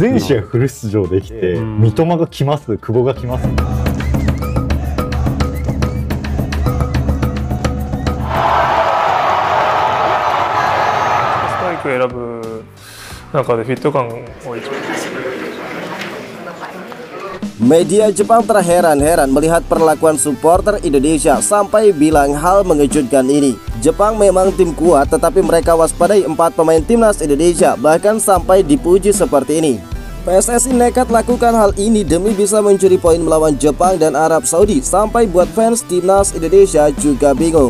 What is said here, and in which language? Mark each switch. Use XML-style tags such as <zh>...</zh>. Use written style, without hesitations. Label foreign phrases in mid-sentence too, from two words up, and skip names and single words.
<ja>全試合フル出場できて、三笘が来ます、久保が来ます。ストライク選ぶ中でフィット感を一番。</ja> <id>Media Jepang terheran-heran melihat perlakuan supporter Indonesia sampai bilang hal mengejutkan ini. Jepang memang tim kuat, tetapi mereka waspadai 4 pemain timnas Indonesia, bahkan sampai dipuji seperti ini. PSSI nekat lakukan hal ini demi bisa mencuri poin melawan Jepang dan Arab Saudi, sampai buat fans timnas Indonesia juga bingung.</id>